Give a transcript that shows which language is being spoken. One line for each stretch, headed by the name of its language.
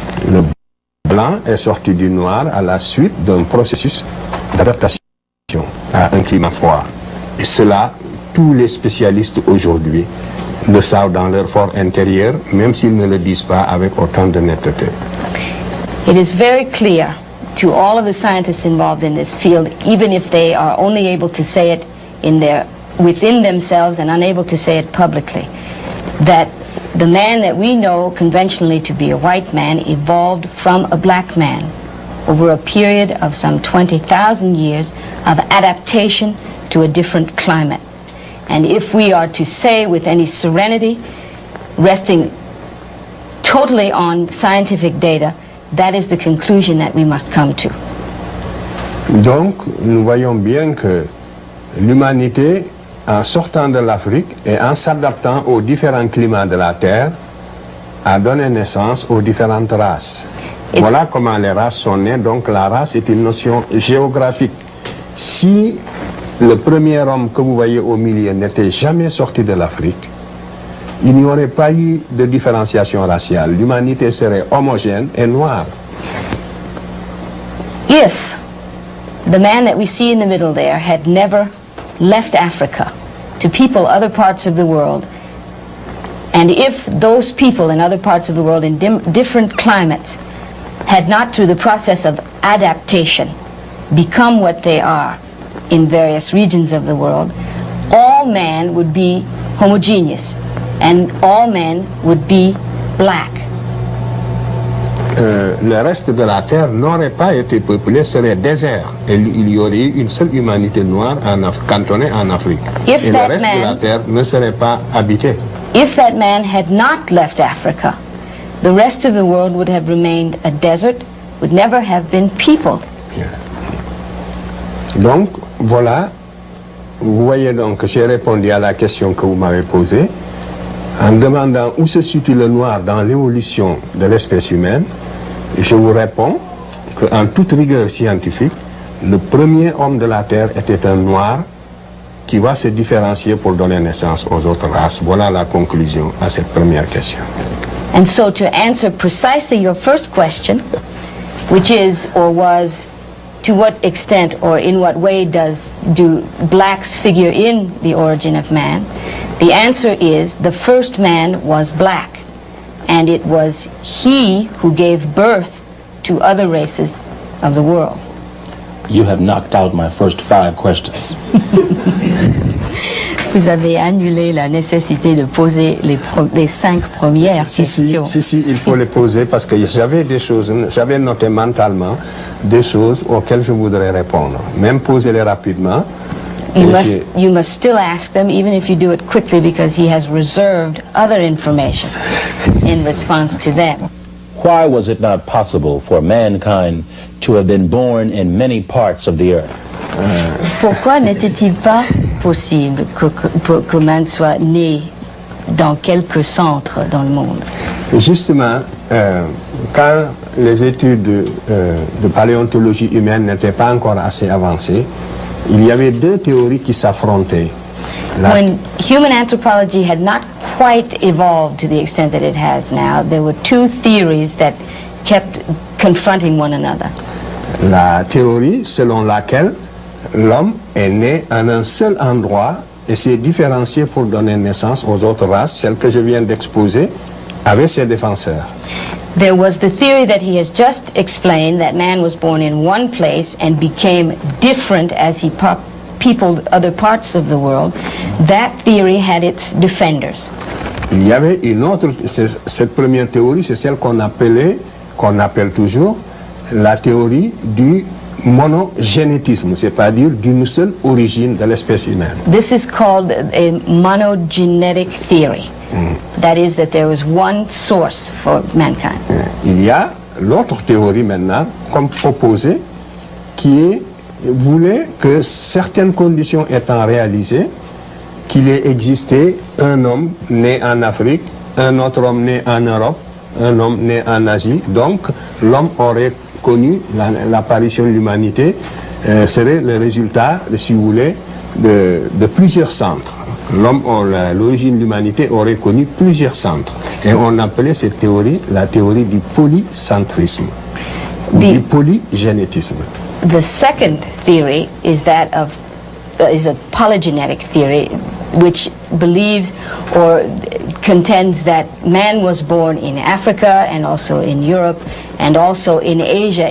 French: Le blanc est sorti du noir à la suite d'un processus d'adaptation à un climat froid. Et cela, tous les spécialistes aujourd'hui le savent dans leur fort intérieur, même s'ils ne le disent pas avec autant de netteté.
English: It is very clear to all of the scientists involved in this field, even if they are only able to say it within themselves and unable to say it publicly, that the man that we know conventionally to be a white man evolved from a black man over a period of some 20,000 years of adaptation to a different climate. And if we are to say with any serenity, resting totally on scientific data, that is the conclusion that we must come to.
French: Donc, nous voyons bien que l'humanité, en sortant de l'Afrique et en s'adaptant aux différents climats de la Terre, a donné naissance aux différentes races. Voilà comment les races sont nées. Donc la race est une notion géographique. Si le premier homme que vous voyez au milieu n'était jamais sorti de l'Afrique, il n'y aurait pas eu de différenciation raciale. L'humanité serait homogène et noire.
English: If the man that we see in the middle there had never left Africa to people other parts of the world, and if those people in other parts of the world in different climates had not, through the process of adaptation, become what they are in various regions of the world, all men would be homogeneous, and all men would be black.
French: Le reste de la Terre n'aurait pas été peuplé, serait désert. Et il y aurait eu une seule humanité noire cantonnée en Afrique. Et le reste de la Terre ne serait pas habité.
English: If that man had not left Africa, the rest of the world would have remained a desert, would never have been peopled.
French: Bien. Donc, voilà, vous voyez donc que j'ai répondu à la question que vous m'avez posée en demandant où se situe le noir dans l'évolution de l'espèce humaine. Je vous réponds qu'en toute rigueur scientifique, le premier homme de la Terre était un noir qui va se différencier pour donner naissance aux autres races. Voilà la conclusion à cette première question.
English: And so to answer precisely your first question, which is or was, to what extent or in what way do blacks figure in the origin of man, the answer is the first man was black. And it was he who gave birth to other races of the world. You have knocked out my first 5 questions.
French: Vous avez annulé la nécessité de poser les 5 premières questions. Si, il faut les poser parce que j'avais noté mentalement des choses auxquelles je voudrais répondre. Même poser-les rapidement.
English: You must still ask them, even if you do it quickly, because he has reserved other information in response to them. Why was it not possible for mankind to have been born in many parts of the earth?
French: Pourquoi n'était-il pas possible que
English: man
French: soit né dans quelques centres dans le monde? Justement, quand les études de paléontologie humaine n'étaient pas encore assez avancées, il y avait 2 théories qui s'affrontaient.
English: When human anthropology had not quite evolved to the extent that it has now, there were 2 theories that kept confronting one another.
French: La théorie selon laquelle l'homme est né en un seul endroit et s'est différencié pour donner naissance aux autres races, celles que je viens d'exposer, avait ses défenseurs.
English: There was the theory that he has just explained, that man was born in one place and became different as he peopled other parts of the world, that theory had its defenders.
French: Il y avait une autre, cette première théorie, c'est celle qu'on appelle toujours la théorie du monogénétisme, c'est-à-dire d'une seule origine de l'espèce humaine.
English: This is called a monogenetic theory. That is, that there was one source for mankind.
French: Il y a l'autre théorie maintenant, comme opposée, qui voulait que certaines conditions étant réalisées, qu'il ait existé un homme né en Afrique, un autre homme né en Europe, un homme né en Asie. Donc, l'homme aurait connu l'apparition de l'humanité, serait le résultat, si vous voulez, de plusieurs centres. L'origine de l'humanité aurait connu plusieurs centres. Et on appelait cette théorie la théorie du polycentrisme, ou du polygénétisme.
English: The second theory is that of is a polygenetic theory, which believes or contends that man was born in Africa and also in Europe and also in Asia.